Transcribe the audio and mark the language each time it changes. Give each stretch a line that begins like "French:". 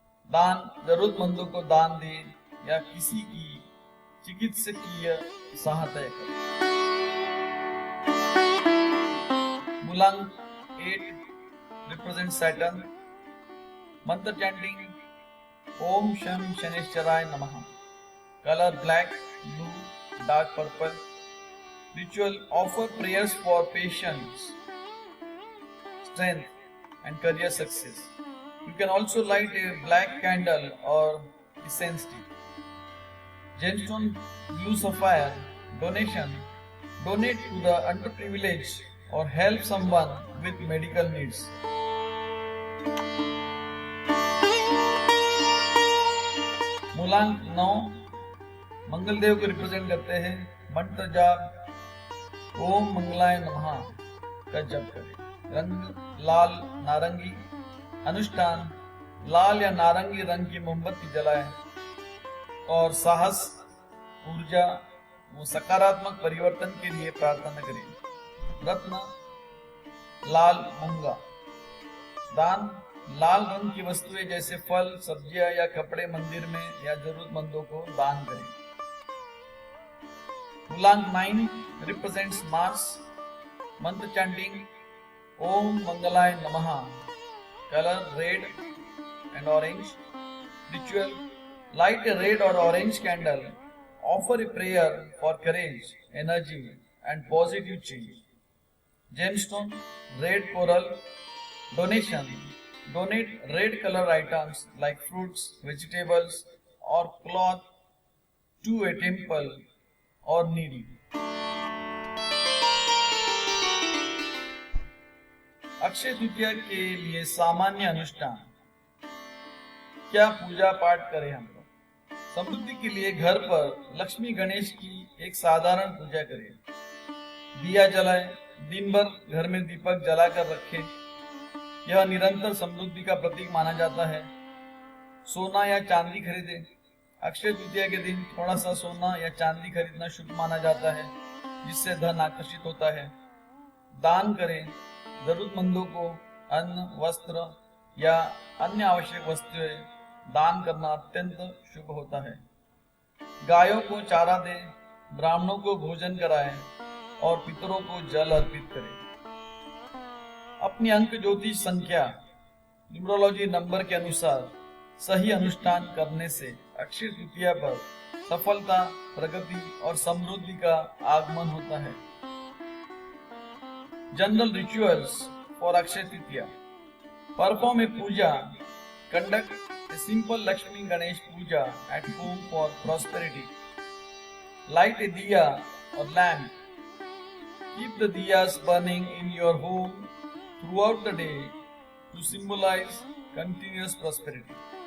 Hindi: दान: जरूरतमंदों को दान दें या किसी की चिकित्सकीय सहायता करें। मूलांक 8
English: Represent Saturn.
Hindi: मंत्र चैंटिंग ओम शम शनिश्चराय नमः।
English: Colour black, blue, dark purple. Ritual: offer prayers for patience, strength and career success. You can also light a black candle or incense stick. Gemstone: blue sapphire. Donation: donate to the underprivileged or help someone with medical needs.
Hindi: मूलांक 9 मंगलदेव को represent करते हैं। मंत्र जाप ओम मंगलाय नमः का जप करें। रंग लाल, नारंगी। अनुष्ठान: लाल या नारंगी रंग की मोमबत्ती जलाएं और साहस, ऊर्जा व सकारात्मक परिवर्तन के लिए प्रार्थना करें। रत्न लाल मूंगा। दान: लाल रंग की वस्तुएं जैसे फल, सब्जियां या कपड़े मंदिर में या जरूरतमंदों को दान करें।
English: मूलांक 9 represents Mars.
Hindi: मंत्र चैंटिंग ओम मंगलाय नमः।
English: Colour red and orange. Ritual: light a red or orange candle. Offer a prayer for courage, energy and positive change. Gemstone: red coral. Donation: donate red color items like fruits, vegetables or cloth to a temple or needy.
Hindi: Akshaya Tritiya के लिए सामान्य अनुष्ठान। क्या पूजा पाठ करें हम लोग? समृद्धि के लिए घर पर लक्ष्मी गणेश की एक साधारण पूजा करें। दिया जलाएं, दिन भर घर में दीपक जलाकर रखें। यह निरंतर समृद्धि का प्रतीक माना जाता है। सोना या चांदी खरीदें। अक्षय तृतीया के दिन थोड़ा सा सोना या चांदी खरीदना शुभ माना जाता है, जिससे धन आकर्षित होता है। दान करें। जरूरतमंदों को अन्न, वस्त्र या अन्य आवश्यक वस्तुएं दान करना अत्यंत शुभ होता है। गायों को चारा दें, ब्राह्मणों को भोजन कराएं और पितरों को जल अर्पित करें। अपनी अंक ज्योतिष संख्या
English: numerology number
Hindi: के अनुसार सही अनुष्ठान करने से अक्षय तृतीया पर सफलता, प्रगति और समृद्धि का आगमन होता है।
English: General rituals for Akshaya Tritiya: perform a puja, conduct a simple Lakshmi Ganesh puja at home for prosperity. Light a diya or lamp. Keep the diyas burning in your home throughout the day to symbolize continuous prosperity.